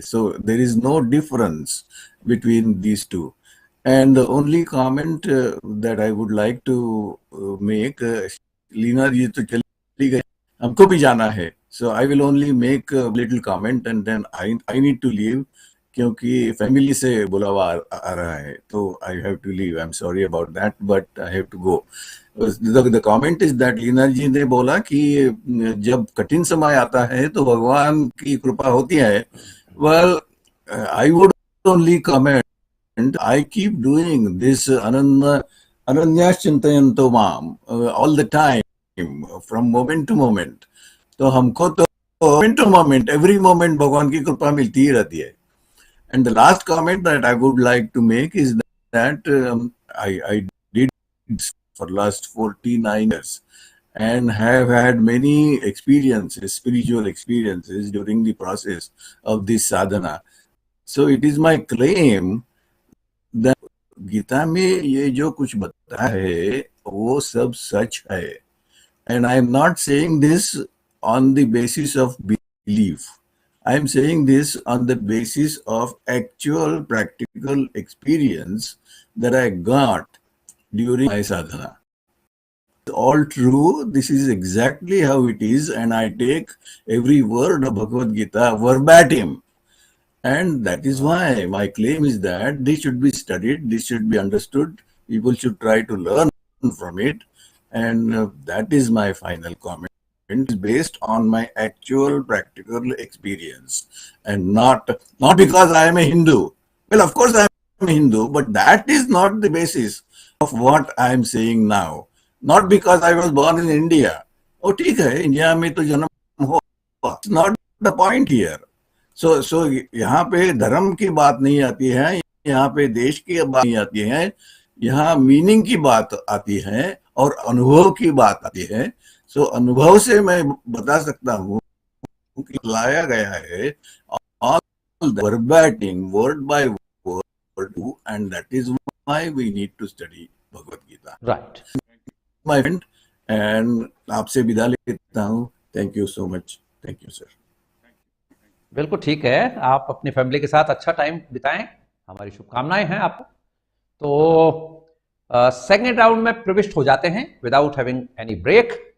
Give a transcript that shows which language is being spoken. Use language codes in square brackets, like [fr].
[en] So there is no difference between these two. And the only comment that I would like to make, [hi] Leena जी तो चली गई, हमको भी जाना है, [en] so I will only make a little comment and then I need to leave. [hi] क्योंकि family से बुलावा आ रहा है, तो [en] I have to leave. I am sorry about that, but I have to go. The comment is that [hi] Leena जी ने बोला कि जब कठिन समय आता है तो भगवान की कृपा होती है. [en] well, I would only comment, I keep doing this [sa] अनन्या चिंतयन्तो माम [en] All the time, from moment to moment. [hi] तो हमको तो [en] moment to moment, every moment [hi] भगवान की कृपा मिलती ही रहती है. [en] And the last comment that I would like to make is that I did for last 49 years and have had many experiences, spiritual experiences during the process of this sadhana. So it is my claim that [hi] Gita में ये जो कुछ बताया है वो सब सच है. [en] And I am not saying this on the basis of belief. I am saying this on the basis of actual practical experience that I got during my sadhana. It's all true. This is exactly how it is, and I take every word of Bhagavad Gita verbatim. And that is why my claim is that this should be studied, this should be understood, people should try to learn from it, and that is my final comment. Is based on my actual practical experience, and not because I am a Hindu. Well, of course I am a Hindu, but that is not the basis of what I am saying now. Not because I was born in India. [hi] Oh, ठीक है, India में तो जन्म हुआ. [en] It's not the point here. [hi] So यहाँ पे धर्म की बात नहीं आती है, यहाँ पे देश की बात नहीं आती है, यहाँ मीनिंग की बात आती है और अनुभव की बात आती है. [en] so [hi] अनुभव से मैं बता सकता हूँ कि लाया गया है [en] all the verbatim, word by word, and that is why we need to study Bhagavad Gita. Right. My friend, and [hi] आपसे विदा लेता हूँ. [en] Thank you so much. Thank you, sir. [hi] बिल्कुल ठीक है, आप अपनी फैमिली के साथ अच्छा टाइम बिताएं, हमारी शुभकामनाएं हैं आपको. तो सेकेंड राउंड में प्रविष्ट हो जाते हैं [en] Without having any break.